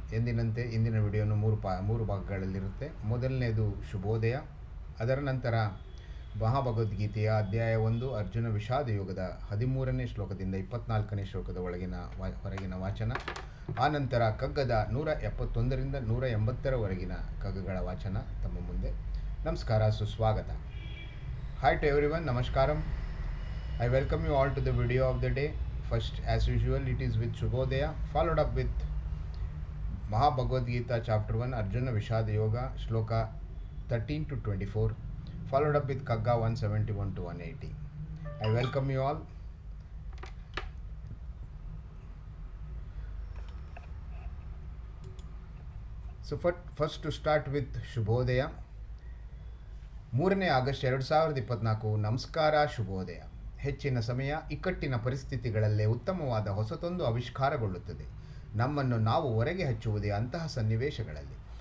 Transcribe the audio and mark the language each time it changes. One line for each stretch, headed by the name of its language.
Kannada: ಎಂದಿನಂತೆ ಇಂದಿನ ವಿಡಿಯೋನು ಮೂರು ಭಾಗಗಳಲ್ಲಿರುತ್ತೆ. ಮೊದಲನೇದು ಶುಭೋದಯ, ಅದರ ನಂತರ ಮಹಾಭಗವದ್ಗೀತೆಯ ಅಧ್ಯಾಯ 1 ಅರ್ಜುನ ವಿಷಾದ ಯೋಗದ 13ನೇ ಶ್ಲೋಕದಿಂದ 24ನೇ ಶ್ಲೋಕದ ಹೊರಗಿನ ವಾಚನ. ಆನಂತರ ಕಗ್ಗದ 171ರಿಂದ 180ರವರೆಗಿನ ಕಗ್ಗಗಳ ವಾಚನ ತಮ್ಮ ಮುಂದೆ. ನಮಸ್ಕಾರ, ಸುಸ್ವಾಗತ.
English: Hi to everyone, Namaskaram. I welcome you all to the video of the day. First, as usual, it is with Shubhodaya, followed up with Mahabhagavad Gita chapter 1, Arjuna Vishada Yoga, shloka 13 to 24, followed up with Kagga 171 to 180. I welcome you all. So first to start with Shubhodaya.
Kannada: 3ನೇ August 2024. ನಮಸ್ಕಾರ, ಶುಭೋದಯ. ಹೆಚ್ಚಿನ ಸಮಯ ಇಕ್ಕಟ್ಟಿನ ಪರಿಸ್ಥಿತಿಗಳಲ್ಲೇ ಉತ್ತಮವಾದ ಹೊಸತೊಂದು ಆವಿಷ್ಕಾರಗೊಳ್ಳುತ್ತದೆ. ನಮ್ಮನ್ನು ನಾವು ಹೊರಗೆ ಹಚ್ಚುವುದೇ ಅಂತಹ ಸನ್ನಿವೇಶಗಳಲ್ಲಿ.